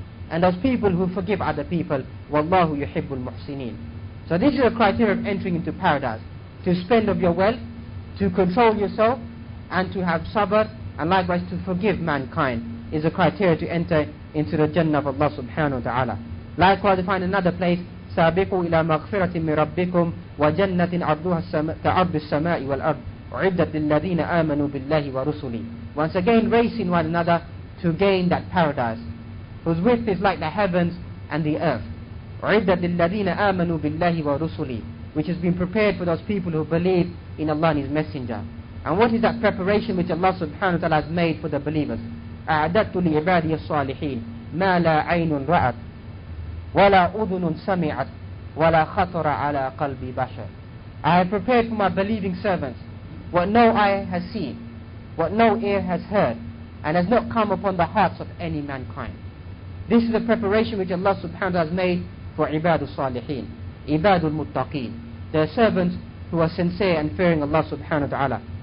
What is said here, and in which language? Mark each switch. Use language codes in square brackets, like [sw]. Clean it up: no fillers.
[en] And those people who forgive other people. [ar] وَاللَّهُ يُحِبُّ الْمُحْسِنِينَ. [en] So this is a criteria of entering into paradise. To spend of your wealth, to control yourself, and to have sabr, and likewise to forgive mankind, is a criteria to enter into the Jannah of Allah subhanahu wa ta'ala. Likewise, we find another place, [ar] سابقوا إلى مغفرة من ربكم وجنة عرضها كعرض السماء والأرض أعدت للذين آمنوا بالله ورسله. [en] Once again, racing one another to gain that paradise, whose width is like the heavens and the earth. [ar] أعدت للذين آمنوا بالله ورسله, [en] which has been prepared for those people who believe in Allah and His Messenger. And what is that preparation which Allah subhanahu wa ta'ala has made for the believers? [ar] أعددت لعبادي الصالحين ما لا عين رأت ولا أذن سمعت ولا خطر على قلب بشر. [en] I have prepared for my believing servants what no eye has seen, what no ear has heard, and has not come upon the hearts of any mankind. This is the preparation which Allah subhanahu wa ta'ala has made for Ibadul Salihin, Ibadul Muttaqeen, the servants who are sincere and fearing Allah subhanahu wa ta'ala.